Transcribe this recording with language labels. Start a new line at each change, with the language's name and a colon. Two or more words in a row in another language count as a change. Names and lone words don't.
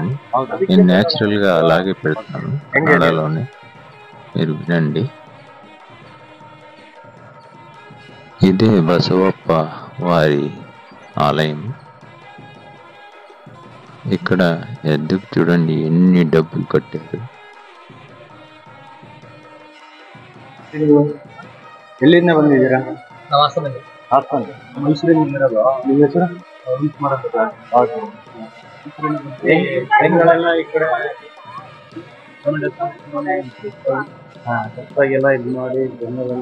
Telugu: నేను న్యాచురల్ గా అలాగే పెడతాను కన్నడలోనే, మీరు వినండి. ఇదే బసవప్ప వారి ఆలయం. ఇక్కడ ఎద్దుకు చూడండి ఎన్ని డబ్బులు కట్టారు.
Kannada: ಎಲ್ಲಿಂದ ಬಂದಿದ್ದೀರಾ? ಹಾಸನ. ಮೈಸೂರಿಂದ ಇರೋದು. ನಿಮ್ಮ ಹೆಸರು? ಹೆಂಗಳೆಲ್ಲ ಈ ಕಡೆ ಹೊಸದಾಗೆಲ್ಲ ಇದು ಮಾಡಿ ಜನರೆಲ್ಲ.